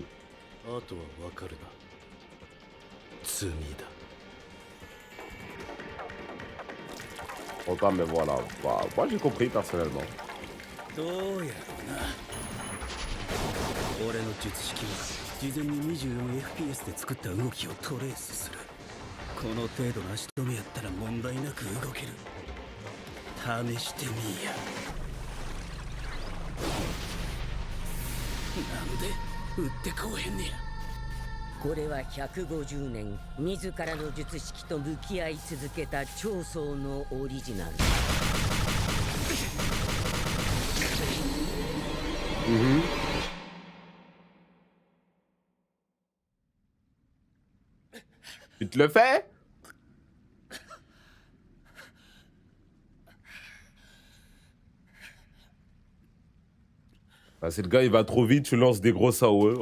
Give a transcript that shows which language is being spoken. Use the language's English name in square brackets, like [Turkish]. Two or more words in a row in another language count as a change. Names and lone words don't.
[Japanese] あとはわかるな。罪だ。 [French] Autant, mais voilà. Bah, moi, j'ai compris personnellement. [Japanese] どうやろうな。俺の術式は事前に 24fps で作った動きをトレースする。この程度の足止めやったら問題なく動ける。試してみや。なんで撃ってこうへんねや。これは150年自らの術式と向き合い続けた長宗のオリジナル。 [French] Tu te le fais? Bah, c'est le gars, il va trop vite, tu lances des gros AOE.